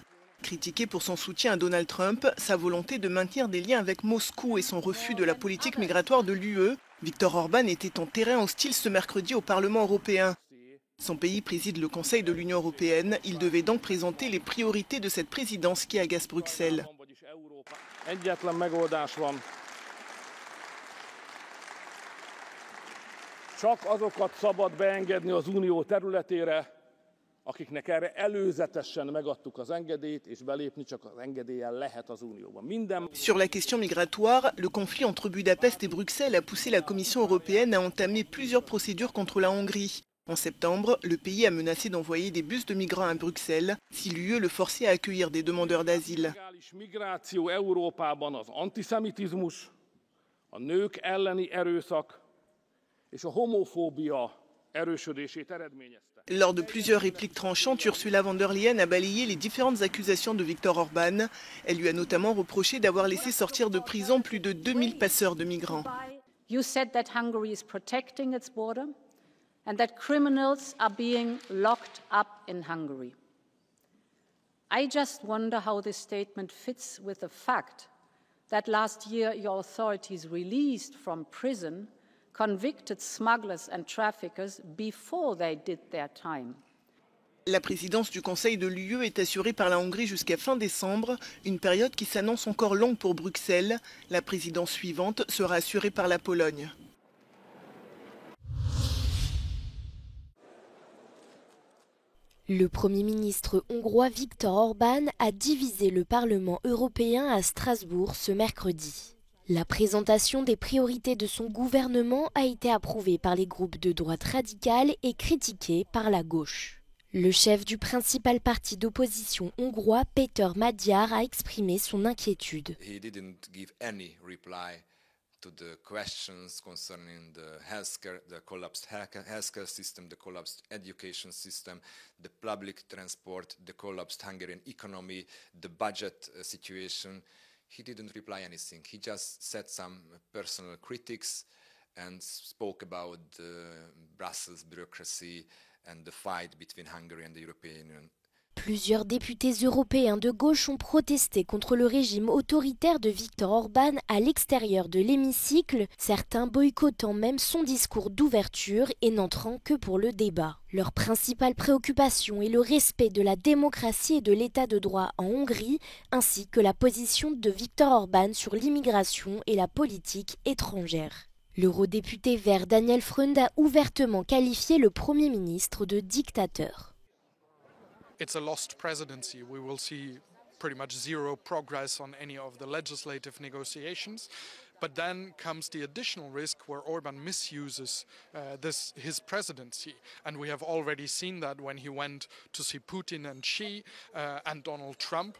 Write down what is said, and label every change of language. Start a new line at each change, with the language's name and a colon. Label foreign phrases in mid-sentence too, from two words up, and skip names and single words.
French: Critiquée pour son soutien à Donald Trump, sa volonté de maintenir des liens avec Moscou et son refus de la politique migratoire de l'UE, Viktor Orban était en terrain hostile ce mercredi au Parlement européen. Son pays préside le Conseil de l'Union européenne. Il devait donc présenter les priorités de cette présidence qui agace Bruxelles.
Hungarian: Csak azokat szabad beengedni az Unió területére, akiknek erre előzetesen megadtuk az engedélyt, és belépni csak az engedéllyel lehet az Unióba.
French: Sur la question migratoire, le conflit entre Budapest et Bruxelles a poussé la Commission européenne à entamer plusieurs procédures contre la Hongrie. En septembre, le pays a menacé d'envoyer des bus de migrants à Bruxelles si l'UE le forçait à accueillir des demandeurs d'asile.
Hungarian: Migráció Európában az antiszemitizmus, a nők elleni erőszak és a homofóbia erősödését eredményezte.
French: Lors de plusieurs répliques tranchantes, Ursula von der Leyen a balayé les différentes accusations de Viktor Orban. Elle lui a notamment reproché d'avoir laissé sortir de prison plus de 2000 passeurs de migrants.
English: You said that Hungary is protecting its border and that criminals are being locked up in Hungary. I just wonder how this statement fits with the fact that last year your authorities released from prison convicted smugglers and traffickers before they did their time.
French: La présidence du Conseil de l'UE est assurée par la Hongrie jusqu'à fin décembre, une période qui s'annonce encore longue pour Bruxelles. La présidence suivante sera assurée par la Pologne. Le Premier ministre hongrois Viktor Orban a divisé le Parlement européen à Strasbourg ce mercredi. La présentation des priorités de son gouvernement a été approuvée par les groupes de droite radicale et critiquée par la gauche. Le chef du principal parti d'opposition hongrois, Péter Magyar, a exprimé son inquiétude.
English: To the questions concerning the collapsed healthcare system, the collapsed education system, the public transport, the collapsed Hungarian economy, the budget situation. He didn't reply anything. He just said some personal critics and spoke about the Brussels bureaucracy and the fight between Hungary and the European Union.
French: Plusieurs députés européens de gauche ont protesté contre le régime autoritaire de Viktor Orban à l'extérieur de l'hémicycle, certains boycottant même son discours d'ouverture et n'entrant que pour le débat. Leur principale préoccupation est le respect de la démocratie et de l'état de droit en Hongrie, ainsi que la position de Viktor Orban sur l'immigration et la politique étrangère. L'eurodéputé vert Daniel Freund a ouvertement qualifié le Premier ministre de dictateur.
English: It's a lost presidency. We will see pretty much zero progress on any of the legislative negotiations. But then comes the additional risk where Orban misuses his presidency. And we have already seen that when he went to see Putin and Xi and Donald Trump.